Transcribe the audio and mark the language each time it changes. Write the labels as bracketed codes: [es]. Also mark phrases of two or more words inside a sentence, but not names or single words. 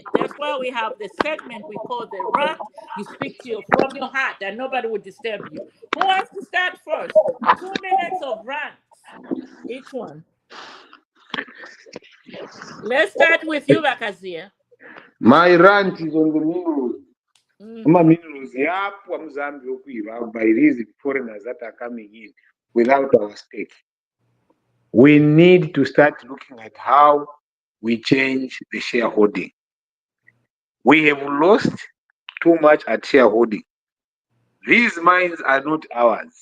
[en] That's why we have the segment we call the rant. You speak to from your heart, and nobody will disturb you. Who wants to start first? 2 minutes of rant, each one. Let's start with you, Bakazia. My rant is on the minerals. Mm-hmm. Minerals [bem] yapwa muzambia okwiba [en] by these foreigners that are coming in without our stake. We need to start looking at how we change the shareholding. We have lost too much at shareholding. These mines are not ours.